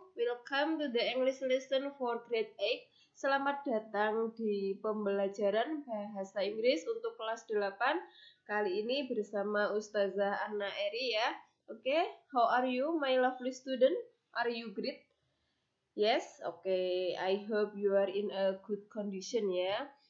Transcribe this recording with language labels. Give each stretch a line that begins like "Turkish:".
English: Welcome to the English lesson for grade 8.
Indonesian: Selamat datang di pembelajaran bahasa Inggris untuk kelas 8. Kali ini bersama Ustazah Anna Eri ya.
English: Oke, how are you my lovely student? Are you great? Yes, okay. I hope you are in a good condition ya.